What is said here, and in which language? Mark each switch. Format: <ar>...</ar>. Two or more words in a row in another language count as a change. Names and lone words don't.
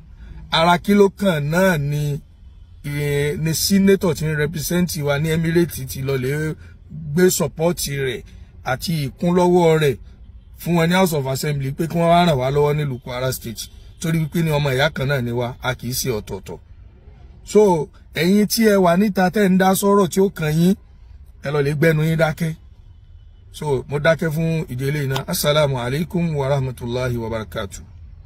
<yo>Ara kí ló kàn náà ni senator tí ń represent wa ní Emirates ti lọ lè gbé support rẹ̀ àti ìkúnlọ́wọ́ rẹ̀ fún wọn ní House of Assembly pé kí wọ́n wá ràn wá lọ́wọ́ nílùú Kwara State torí wípé ní ọmọ ìyá kan náà ni wá a kì í ṣe ọ̀tọ̀ọ̀tọ̀. So ẹ̀yin tí ẹ wà níta tẹ́ ń dá sọ̀rọ̀ tí ó kàn yín ẹ lọ lè gbẹ́nu yín dákẹ́. So mo dákẹ́ fún ìdílé náà.</yo> <ar>السلام عليكم ورحمة الله وبركاته.</ar>